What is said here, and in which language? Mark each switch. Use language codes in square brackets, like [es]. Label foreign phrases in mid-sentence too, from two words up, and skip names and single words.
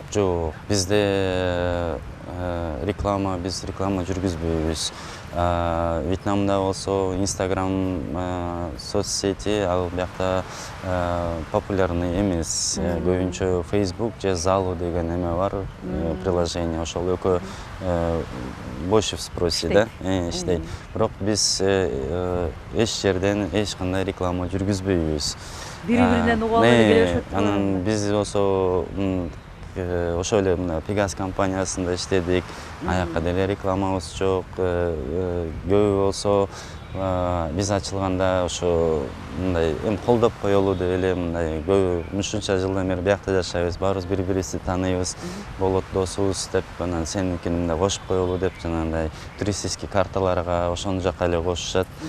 [ky] Жок, бизде биз реклама жүргүзбөйбүз. Вьетнамда болсо Instagram соцсети, ал биякта популярный эмес. Көбүнчө Facebook же Zalo деген эме бар, приложение. Ошол экөө [ru] больше в спросе, [ky] да, иштейт. Бирок биз эч жерден эч кандай реклама жүргүзбөйбүз. Бири-биринен угуп эле келишет. Анан биз болсо ошол эле мына Pegas компаниясында иштедик. Аякка деле рекламабыз жок. Көбү болсо биз ачылганда ошо мындай колдоп коелу деп эле мындай көбү ушунча жылдан бери биякта жашайбыз, баарыбыз бири-бирибизди тааныйбыз, болот досубуз деп анан сеникин мындай кошуп коелу деп жанагындай туристический карталарга ошону жака эле кошушат.